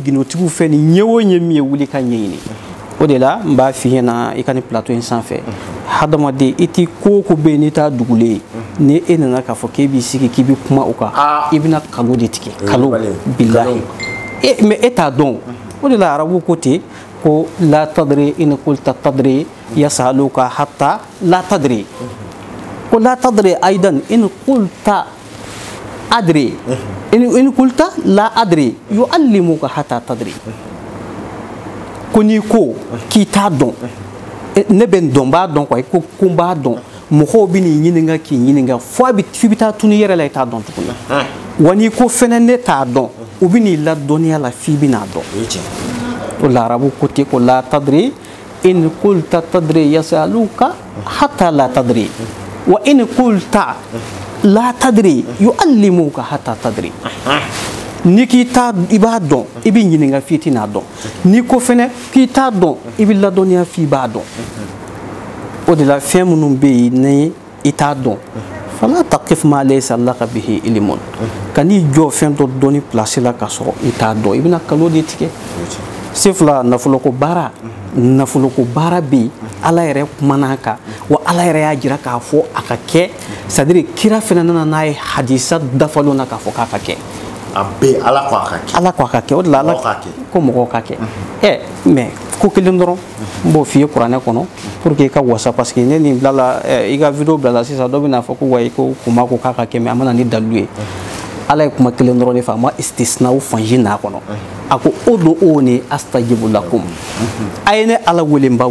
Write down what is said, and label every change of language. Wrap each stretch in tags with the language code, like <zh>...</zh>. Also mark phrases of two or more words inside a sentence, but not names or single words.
<bm>gindotigiw fɛ ni ɲɛ o ɲɛ min ye wuli ka ɲɛɲini o de la n b'a f'i ɲɛna i ka nin plateau in sanfɛ hadamaden i t'i ko o ko bɛ yen n'i t'a dugulen ye ni e nana k'a fɔ k'e b'i sigi k'i bɛ kuma o kan i bɛna kalo de tigɛ kalo bilahi mais e t'a dɔn o de la arabu ko ten ko</bm> <ar>لا تدري إن قلت تدري يسألك حتى لا تدري</ar> <bm>ko</bm> <ar>لا تدري أيضا إن قلت أدري إن قلت لا أدري يعلمك حتى تدري</ar> <bm>ko n'i ko k'i t'a dɔn ne bɛ n dɔn b'a dɔn quoi ko n b'a dɔn mɔgɔw bɛ n'i ɲininka k'i ɲininka f'i bɛ taa tunu i yɛrɛ la i t'a dɔn tuguni wa n'i ko fɛnɛ ne t'a dɔn u bɛ n'i ladɔnniya la f'i bɛ n'a dɔn o la arabu ko ten ko</bm> <ar>لا تدري إن قلت تدري يسألك حتى لا تدري وإن قلت لا تدري يعلمك حتى تدري</ar> <bm>ni k'i t'a i b'a dɔn i bɛ ɲininka f'i tɛ n'a dɔn n'i ko fɛnɛ k'i t'a dɔn i bɛ ladɔnniya f'i b'a dɔn o de la fɛn minnu bɛ yen ni i t'a dɔn</bm> <ar>فلا تقف ما ليس لك به علم</ar> <bm>ka n'i jɔ fɛn dɔ dɔnni place la k'a sɔrɔ i t'a dɔn i bɛna kalo de tigɛ se fila nafoloko baara bɛ yen ala yɛrɛ kumana a kan wa ala yɛrɛ y'a jira k'a fɔ a ka kɛ</bm> <fr>c'est à dire</fr> <bm>kira fɛnɛ nana n'a ye hadisa dafalen na k'a fɔ k'a ka kɛ a bɛ ala ko a ka kɛ ala ko a ka kɛ o de la ala ko mɔgɔw ka kɛ mais ko kelen dɔrɔn n b'o f'i ye kuranɛ kɔnɔ</bm> <fr>pour que</fr> <bm>i ka wasa</bm> <fr>parce que</fr> <bm>ne nin bilala i ka video bilala sisan dɔ bɛna fɔ ko wayi ko kuma ko k'a ka kɛ mais a ma na ni dalilu ye ala ye kuma kelen dɔrɔn de fɔ a ma istisnaw fansi n'a kɔnɔ a ko</bm> <ar>ادعوني أستجب لكم</ar> <bm>a ye ne ala wele n b'aw</bm>